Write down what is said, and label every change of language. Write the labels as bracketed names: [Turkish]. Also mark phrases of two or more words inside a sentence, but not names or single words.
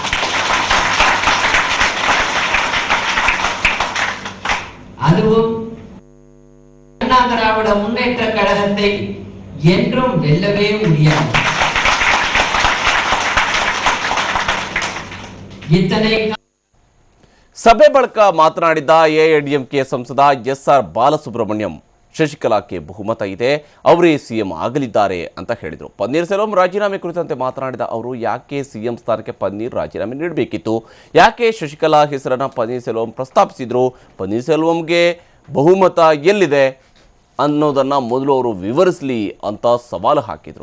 [Tamil] அதுவும் அண்ணா திராவிட முன்னேற்ற கழகத்தை என்றும் வெல்லவே முடியாது. இத்தனை [Kannada] ಸಭೆ ಬಳಿಕ ಮಾತನಾಡಿದ ಎಐಡಿಎಂಕೆ ಸಂಸದ ಎಸ್ಆರ್ ಬಾಲಸುಬ್ರಹ್ಮಣ್ಯಂ, ಶಶಿಕಲಾಕ್ಕೆ ಬಹುಮತ ಇದೆ, ಅವರೇ ಸಿಎಂ ಆಗಲಿದ್ದಾರೆ ಅಂತ ಹೇಳಿದರು. ಪನ್ನೀರ್ ಸೆಲ್ವಂ ರಾಜೀನಾಮೆ ಕುರಿತಂತೆ ಮಾತನಾಡಿದ ಅವರು, ಯಾಕೆ ಸಿಎಂ ಸ್ಥಾನಕ್ಕೆ ಪನ್ನೀರ್ ರಾಜೀನಾಮೆ ನೀಡಬೇಕಿತ್ತು, ಯಾಕೆ ಶಶಿಕಲಾ ಹೆಸರನ್ನು ಪನ್ನೀರ್ ಸೆಲ್ವಂ ಪ್ರಸ್ತಾಪಿಸಿದ್ರು, ಪನ್ನೀರ್ ಸೆಲ್ವಂಗೆ ಬಹುಮತ ಎಲ್ಲಿದೆ ಅನ್ನೋದನ್ನು ಮೊದಲು ಅವರು ವಿವರಿಸಲಿ ಅಂತ ಸವಾಲು ಹಾಕಿದರು.